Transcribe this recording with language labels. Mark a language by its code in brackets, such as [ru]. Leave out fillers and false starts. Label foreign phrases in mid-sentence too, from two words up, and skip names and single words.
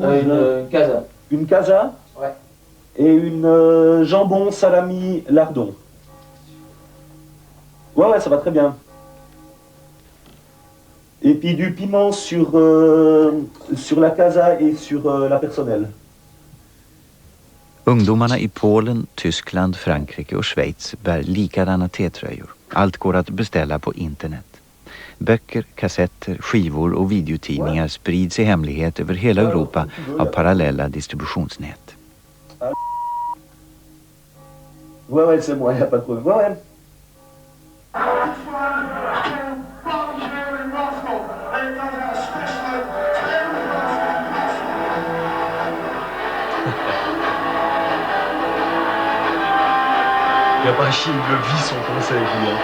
[fr] Une casa. Une casa? Ouais. Et une jambon, salami, lardon. Ouais, ça va très bien. Et puis du piment sur la casa et sur la personnelle. [sv] Ungdomarna i Polen, Tyskland, Frankrike och Schweiz bär likadana T-tröjor. Allt går att beställa på internet. Böcker, kassetter, skivor och videotidningar sprids i hemlighet över hela Europa av parallella distributionsnät. [fr] Ouais, c'est moi, y a pas de problème. Ouais. Il n'y a pas un chien qui le vit son conseil, Julien.